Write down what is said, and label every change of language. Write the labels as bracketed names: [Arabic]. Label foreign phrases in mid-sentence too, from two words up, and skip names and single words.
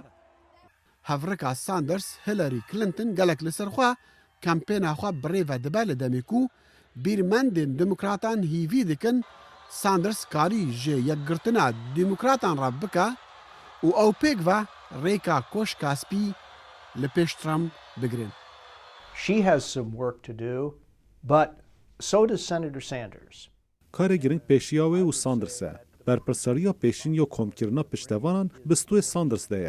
[Kurdish] Hevrika Sanders Hillary Clinton gelek li ser xwe kampêna xwe birêve dibe li demê ku bîrmendên demokratan hîvî dikin Sanders karî ji yekgirtina demokratan re bike û ew pêk ve rêka koşka spî li pêş Trump bigirin. [English] She has some work to do, but so does Senator Sanders. [Kurdish] Karê giring pêşiya wê û Sanders e. Berpirsariya pêşîn ya komkirina piştevanan bi stûyê Sanders de ye.